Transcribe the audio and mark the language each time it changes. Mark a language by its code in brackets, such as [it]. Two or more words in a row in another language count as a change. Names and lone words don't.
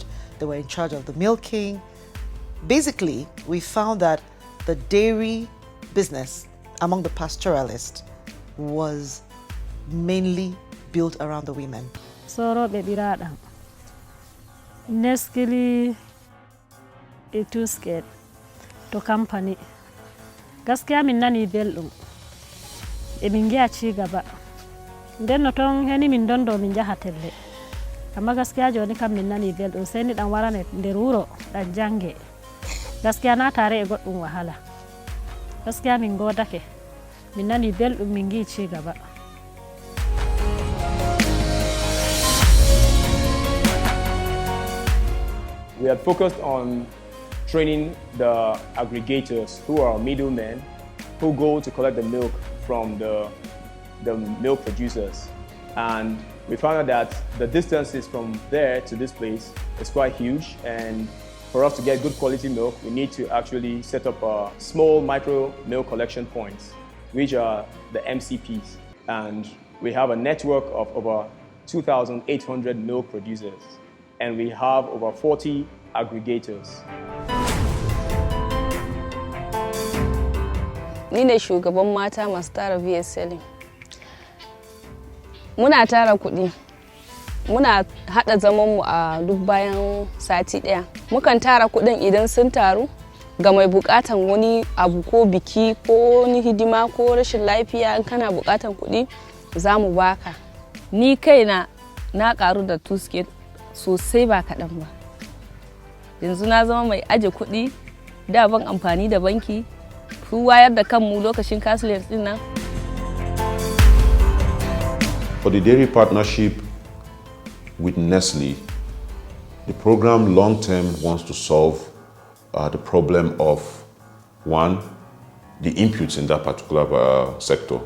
[en] They were in charge of the milking. Basically, we found that the dairy business among the pastoralists was mainly built around the women. Nestle 2SCALE to company. [ff] Gaskiya min nani belɗum. E min giya [ha] ci gaba. [ff] Nden no ton heni min dondo min jaha telle. Amma gaskiya joni kam min nani belɗum sai ni dan warane nder wuro dan jange. [ha] Gaskiya na tare [ff] e goɗɗum wahala. Gaskiya min godake. Min nani belɗum min gi [ha] ci gaba. [en] We had focused on training the aggregators, who are middlemen, who go to collect the milk from the milk producers. And we found out that the distances from there to this place is quite huge, and for us to get good quality milk, we need to actually set up a small micro milk collection points, which are the MCPs. And we have a network of over 2,800 milk producers, and we have over 40 aggregators. [ha] Ni ne shugaban mata masu tara VSL. Muna tara kuɗi. Muna haɗa zamanmu a duk bayan sati ɗaya. Mukan tara kuɗin idan sun taru ga mai buƙatan wani abu ko biki ko wani hidima ko rashin lafiya. In kana buƙatan kuɗi za mu baka. Ni kaina na ƙaru da 2SCALE sosai ba kaɗan ba. Yanzu na zama mai aje kuɗi, da ban amfani da banki. Su wayar da kanmu lokacin cashless ɗin nan. [en] For the dairy partnership with Nestle, the program long-term wants to solve the problem of, one, the inputs in that particular sector.